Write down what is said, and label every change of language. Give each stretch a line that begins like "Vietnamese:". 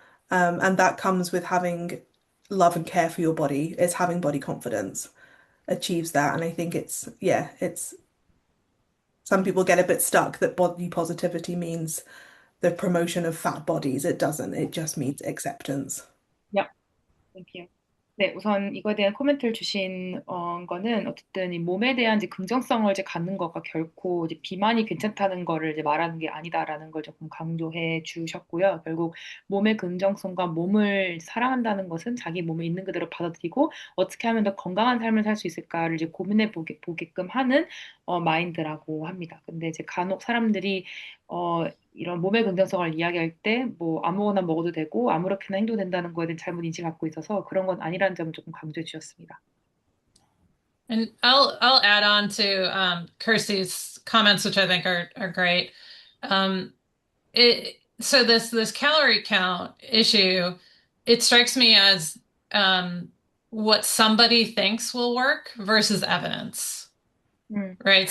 English: And that comes with having love and care for your body. It's having body confidence achieves that. And I think it's some people get a bit stuck that body positivity means the promotion of fat bodies. It doesn't. It just means acceptance. Yeah. Thank you.
Korean: 네, 우선 이거에 대한 코멘트를 주신 거는 어쨌든 이 몸에 대한 이제 긍정성을 이제 갖는 거가 결코 이제 비만이 괜찮다는 거를 이제 말하는 게 아니다라는 걸 조금 강조해 주셨고요. 결국 몸의 긍정성과 몸을 사랑한다는 것은 자기 몸에 있는 그대로 받아들이고 어떻게 하면 더 건강한 삶을 살 수 있을까를 이제 고민해 보게끔 하는 마인드라고 합니다. 근데 이제 간혹 사람들이 이런 몸의 긍정성을 이야기할 때 뭐 아무거나 먹어도 되고 아무렇게나 행동도 된다는 거에 대한 잘못 인식을 갖고 있어서 그런 건 아니라는 점을 조금 강조해 주셨습니다.
English: And I'll add on to Kirsty's comments, which I think are great. So this calorie count issue, it strikes me as what somebody thinks will work versus evidence. Right.